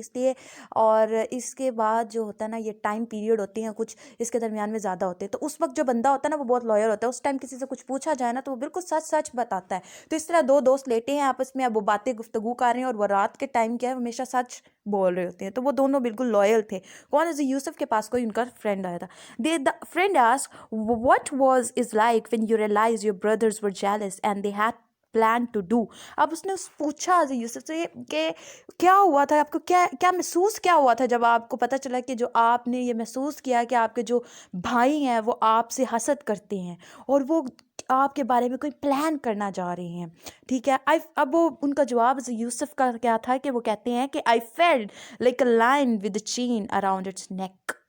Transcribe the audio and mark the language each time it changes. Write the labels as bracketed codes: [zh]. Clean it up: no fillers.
[ur] اس لیے اور اس کے بعد جو ہوتا ہے نا، یہ ٹائم پیریڈ ہوتے ہیں کچھ اس کے درمیان میں زیادہ ہوتے ہیں. تو اس وقت جو بندہ ہوتا ہے نا وہ بہت لائر ہوتا ہے. اس ٹائم کسی سے کچھ پوچھا جائے نا تو وہ بالکل سچ سچ بتاتا ہے. تو اس طرح دو دوست لیٹے ہیں آپس میں، اب وہ باتیں گفتگو کر رہے ہیں، اور وہ رات کے ٹائم کیا ہے ہمیشہ سچ بول رہے ہوتے ہیں. تو وہ دونوں بالکل لائل تھے. کون؟ حضرت یوسف کے پاس کوئی ان کا فرینڈ آیا تھا. [en] the friend asked, what was is like when you realized your brothers were jealous and they had plan to do. [ur] اب اس نے پوچھا حضرت یوسف سے کہ کیا ہوا تھا آپ کو، کیا محسوس کیا ہوا تھا جب آپ کو پتہ چلا کہ جو آپ نے یہ محسوس کیا کہ آپ کے جو بھائی ہیں وہ آپ سے حسد کرتے ہیں اور وہ آپ کے بارے میں کوئی پلان کرنا جا رہے ہیں. ٹھیک ہے. اب وہ ان کا جواب حضرت یوسف کا کیا تھا کہ وہ کہتے ہیں کہ [en] I felt like a lion with a chain around its neck.